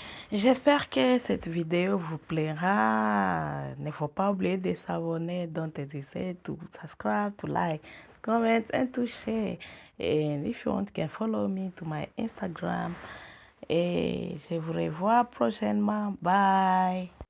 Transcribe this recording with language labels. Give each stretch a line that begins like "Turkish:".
French: J'espère que cette vidéo vous plaira. Ne faut pas oublier de s'abonner.
English: Don't hesitate to subscribe, to like, comment, and to share. And if you want, you can follow me to my Instagram.
French: Et je vous revois prochainement. Bye.